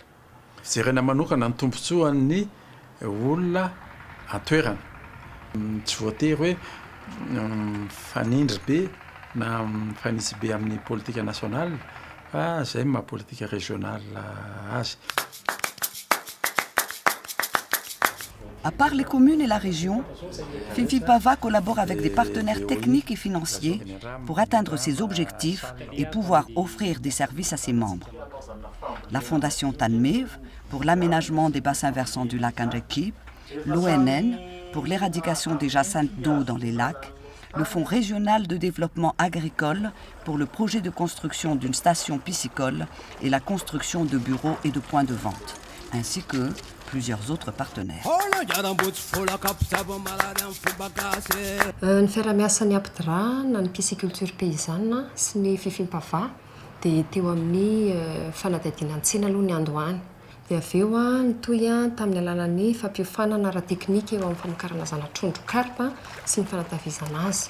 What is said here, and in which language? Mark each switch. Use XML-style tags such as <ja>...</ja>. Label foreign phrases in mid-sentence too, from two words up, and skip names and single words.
<mg>Jerena manokana ny tombontsoan'ny olona atoerana. Tsy voatery hoe fanindry be na fanisy be amin'ny politika nationale fa zay maha politika régionale azy.</mg> <fr>À part les communes et la région, Fifimpava collabore avec des partenaires techniques et financiers pour atteindre ses objectifs et pouvoir offrir des services à ses membres. La Fondation Tanmev pour l'aménagement des bassins versants du lac Andrakiba, l'ONN pour l'éradication des jacintes d'eau dans les lacs, le Fonds régional de développement agricole pour le projet de construction d'une station piscicole et la construction de bureaux et de points de vente, ainsi que plusieurs autres partenaires.</fr> <mg>Ny fiarahamiasan'ny Apdra na ny</mg> <fr>pisciculture paysanne</fr> <mg>sy ny Fifimpava dia teo amin'ny fanadihadinan-tsena aloha ny androany. Dia avy eo nitohy tamin'ny alalan'ny fampiofanana ara-teknika eo amin'ny famokarana zana-trondro karpa sy ny fanatavizana azy.</mg>